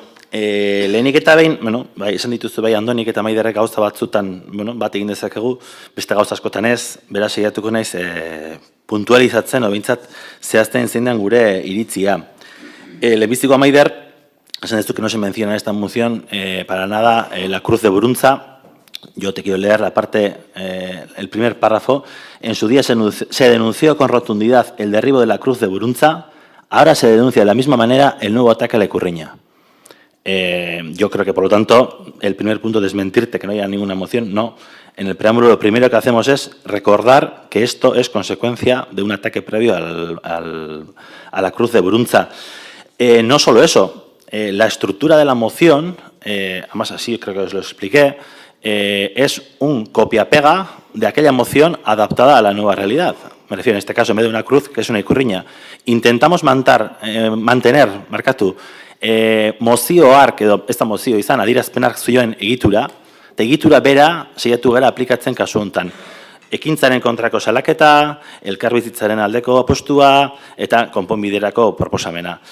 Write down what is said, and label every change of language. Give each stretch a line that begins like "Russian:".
Basque: Lehenik eta behin, bai, esan dituzu bai Andonik eta Maiderrek gauza batzutan bat egin dezakegu, beste gauza askotan ez, beraz saiatuko naiz puntualizatzen, obintzat zehazten zein den gure iritzia. Lehenbiziko Maider, esan dezu
Spanish: que no se menciona en esta moción para nada la Cruz de Buruntza. Yo te quiero leer la parte, el primer párrafo. En su día se denunció con rotundidad el derribo de la Cruz de Buruntza. Ahora se denuncia de la misma manera el nuevo ataque a la Ikurriña. Yo creo que, por lo tanto, el primer punto, desmentirte que no haya ninguna moción, no. En el preámbulo lo primero que hacemos es recordar que esto es consecuencia de un ataque previo a la Cruz de Burruntza. No solo eso, la estructura de la moción, además así creo que os lo expliqué, es un copia-pega de aquella moción adaptada a la nueva realidad. Me refiero en este caso, en vez de una cruz, que es una ikurriña. Intentamos mantener,
Basque: markatu, mozio hark edo ez da mozio izan, adierazpenak zioen egitura, eta egitura bera saiatu gara aplikatzen kasu hontan. Ekintzaren kontrako salaketa, elkarbizitzaren aldeko apostua eta konponbiderako proposamena.